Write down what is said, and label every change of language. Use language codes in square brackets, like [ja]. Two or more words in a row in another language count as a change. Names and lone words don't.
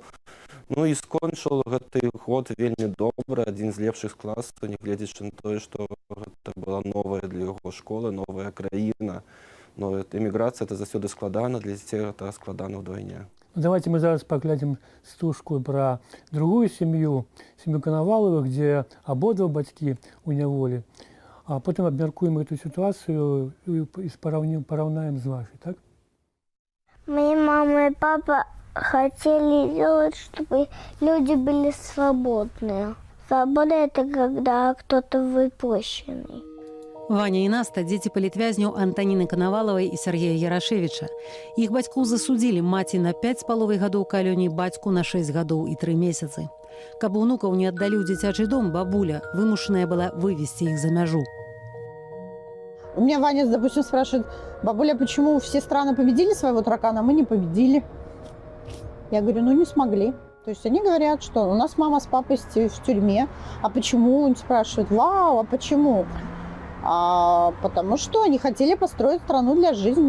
[be] Ну і скончыў гэты год вельмі добра, адзін з лепшых класаў, нягледзячы на тое, што гэта была новая для яго школа, новая краіна. Но эміграцыя — это заўсёды складана, для дзяцей гэта складана ўдвайне. Давайте мы зараз паглядзім стужку пра другую сям'ю, сям'ю Канавалавых, дзе абодва бацькі ў няволі. А потым абмяркуем [ru] эту ситуацию и поравняем с вашей, так? Моя мама и папа хотели сделать, чтобы люди были свободные. Свобода — это когда кто-то выпущенный. [be] Ваня і Наста – дзеці палітвязняў Антаніны Канавалавай і Сергея Ярашевіча. Іх бацькоў засудзілі, маці на 5,5 гадоў калоніі, бацьку на 6 гадоў і 3 месяцы. Каб унукаў не аддалі ў дзіцячы дом, бабуля вымушаная была [ru] вывести их [be] за мяжу. [ru] У меня Ваня, допустим, спрашивает: бабуля, почему все страны победили своего таракана, а мы не победили? Я говорю, ну не смогли. То есть они говорят, что у нас мама с папой в тюрьме. А почему? Он спрашивает: вау, а почему? Потому что они хотели построить страну для жизни.